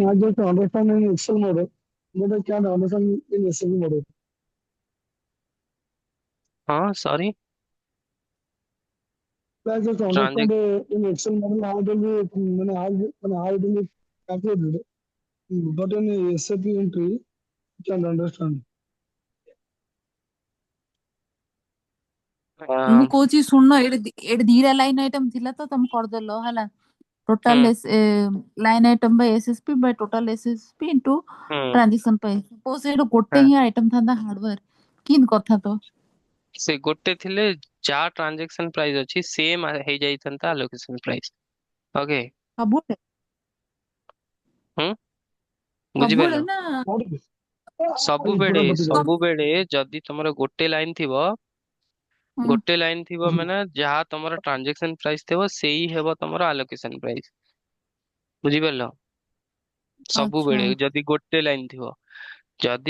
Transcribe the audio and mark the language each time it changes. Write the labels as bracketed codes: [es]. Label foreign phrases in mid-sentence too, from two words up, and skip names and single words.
[en] I just understand in Excel model, but I can't understand in SAP model. Sorry. I just Transact understand in Excel model how it will be, how it will be calculated. But in SAP entry, I can't understand. [or] ମୁଁ uh, କହୁଛି ଶୁଣ, ଏଠି ଦିଟା [en] line item [or] ଥିଲା ତ ତମେ କରିଦେଲ ହେଲା। hmm, [en] total line item by SSP by total SSP into hmm, [or] ଟ୍ରାନଜାକ୍ସନ ପାଇଁ। ସପୋଜ ସେଇଟା ଗୋଟେ ହଁ। ହିଁ ଆଇଟମ ଥାନ୍ତା ହାର୍ଡୱେର, କିନ୍ତି କଥା ତ? ସେ ଗୋଟେ ଥିଲେ ଯାହା [en] transaction price [or] ଅଛି ସେମ୍ ହେଇଯାଇଥାନ୍ତା [en] allocation price. [or] ଓକେ। ସବୁବେଳେ ହୁଁ, ସବୁବେଳେ ବୁଝିପାରିଲ? ନା? [en] What is this? [or] ସବୁବେଳେ ପୁରା ବତେଇ ଦେବ। ସବୁବେଳେ ଯଦି ତମର ଗୋଟେ ଲାଇନ ଥିବ, ହୁଁ, ଗୋଟେ ଲାଇନ ଥିବ ମାନେ ଯାହା ତମର [en] transaction price [or] ଥିବ ସେଇ ହେବ ତମର [en] allocation price. [or] ବୁଝିପାରିଲ? ଆଚ୍ଛା। ସବୁବେଳେ ଯଦି ଗୋଟେ ଲାଇନ ଥିବ, ଯଦି